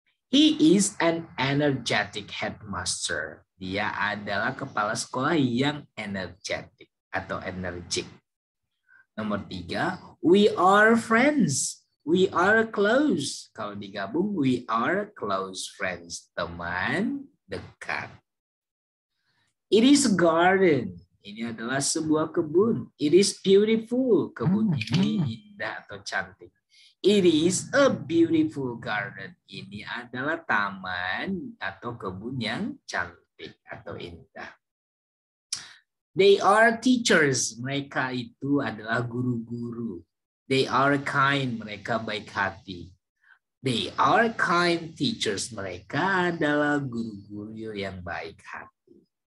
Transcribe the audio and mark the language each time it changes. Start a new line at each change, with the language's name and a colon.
English: He is an energetic headmaster.
Indonesian: Dia adalah kepala sekolah yang energetic atau energik. Nomor 3,
English: we are friends. We are close.
Indonesian: Kalau digabung,
English: we are close friends.
Indonesian: Teman dekat.
English: It is a garden.
Indonesian: Ini adalah sebuah kebun.
English: It is beautiful.
Indonesian: Kebun ini indah atau cantik.
English: It is a beautiful garden.
Indonesian: Ini adalah taman atau kebun yang cantik atau indah.
English: They are teachers.
Indonesian: Mereka itu adalah guru-guru.
English: They are kind.
Indonesian: Mereka baik hati.
English: They are kind teachers.
Indonesian: Mereka adalah guru-guru yang baik hati.